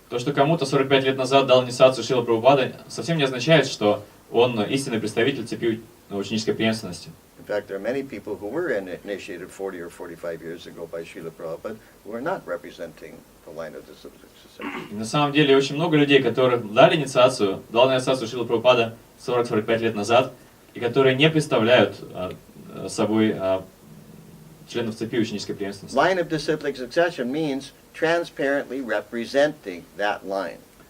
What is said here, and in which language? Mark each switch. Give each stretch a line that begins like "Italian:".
Russian: То, что кому-то 45 лет назад дал инициацию Шрилы Прабхупады, совсем не означает, что он истинный представитель цепи ученической преемственности.
English: In fact, there are many people who were initiated 40 or 45 years ago by Srila Prabhupada who are not representing the line of disciplic succession.
Russian: И на самом деле очень много людей, которых дал инициацию Шрила Прабхупада 40-45 лет назад, и которые не представляют собой членов цепи ученической преемственности.
English: Line of disciplic succession means transparently representing that line.